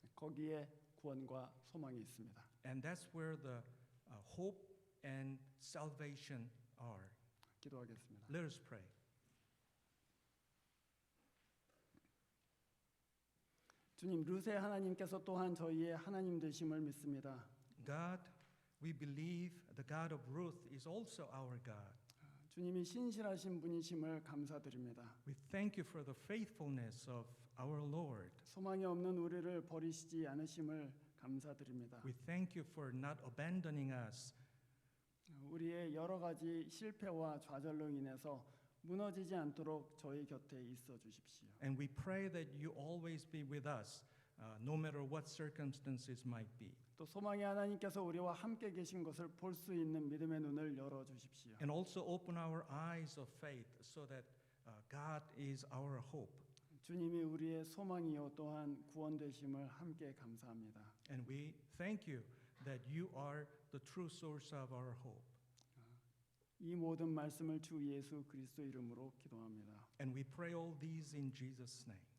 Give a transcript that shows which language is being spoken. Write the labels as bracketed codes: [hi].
[ko] 거기에 구원과 소망이 있습니다. [en] And that's where the hope and salvation are. [ko] 기도하겠습니다. [en] Let us pray. [ko] 주님, 룻의 하나님께서 또한 저희의 하나님 되심을 믿습니다. [en] God, we believe the God of Ruth is also our God. [ko] 주님이 신실하신 분이심을 감사드립니다. [en] We thank you for the faithfulness of our Lord. [ko] 소망이 없는 우리를 버리시지 않으심을 감사드립니다. [en] We thank you for not abandoning us. [ko] 우리의 여러 가지 실패와 좌절로 인해서 무너지지 않도록 저희 곁에 있어 주십시오. [en] And we pray that you always be with us, no matter what circumstances might be. [ko] 또 소망의 하나님께서 우리와 함께 계신 것을 볼 수 있는 믿음의 눈을 열어 주십시오. [en] And also open our eyes of faith so that God is our hope. [ko] 주님이 우리의 소망이요 또한 구원 되심을 함께 감사합니다. [en] And we thank you that you are the true source of our hope. [ko] 이 모든 말씀을 주 예수 그리스도 이름으로 기도합니다. [en] And we pray all these in Jesus' name.